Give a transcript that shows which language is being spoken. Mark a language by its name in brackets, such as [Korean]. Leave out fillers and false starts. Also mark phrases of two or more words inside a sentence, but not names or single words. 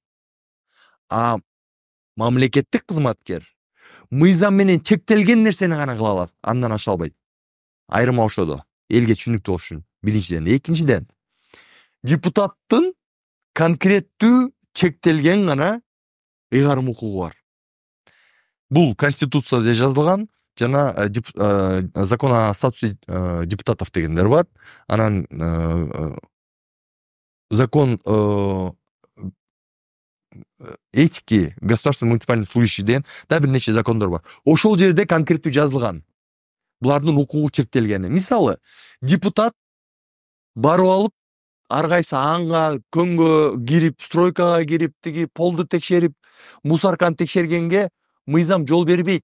[Kyrgyz] А мамлекеттик кызматкер мыйзам менен чектелген нерсени гана кыла алат, андан аша албайт. Айырма ошодо. Элге түшүнүктүү болуш үчүн. Биринчиден, экинчиден, депутаттын конкреттүү чектелген гана ыйгарым укугу бар. Бул Конституцияда жазылган, жана [Russian] закон о статусе депутатов [Kyrgyz] дегендер бар. Анан [Russian] закон этики государственных муниципальных служащих [Kyrgyz] деген да бир нече закондор бар. Ошол жерде конкреттүү жазылган. Булардын укугу чектелгени. Мисалы, депутат барып алып, ар кайсы анга, көңгө кирип, стройкага кирип, тиги полду текшерип, мусорканы текшергенге мыйзам жол бербейт.